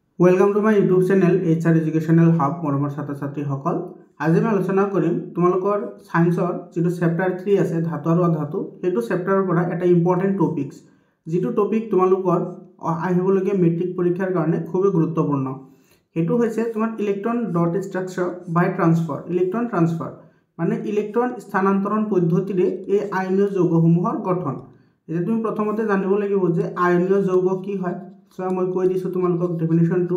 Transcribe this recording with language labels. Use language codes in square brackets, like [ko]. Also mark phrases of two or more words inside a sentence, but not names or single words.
[en] Welcome to my YouTube channel [as] HR एजुकेशनल हब मरমৰ ছাত্ৰ ছাত্ৰীসকল আজি আমি আলোচনা কৰিম তোমালোকৰ সায়েন্সৰ যেটো চেপ্টাৰ 3 আছে ধাতু আৰু অধাতু হেতু চেপ্টাৰৰ পৰা এটা [en] important topics [as] যেটো টপিক তোমালোকৰ আহিবলগীয়া মেট্ৰিক পৰীক্ষাৰ কাৰণে খুব গুৰুত্বপূৰ্ণ হেতু হৈছে তোমাৰ [en] electron dot structure by transfer electron transfer [as] মানে ইলেক্ট্ৰন স্থানান্তৰণ পদ্ধতিৰে এই আয়নীয় যৌগসমূহৰ গঠন এটা তুমি প্ৰথমতে জানিব লাগিব যে আয়নীয় যৌগ কি হয় সো মই কৈ দিছো তোমালোকক ডেফিনিশনটো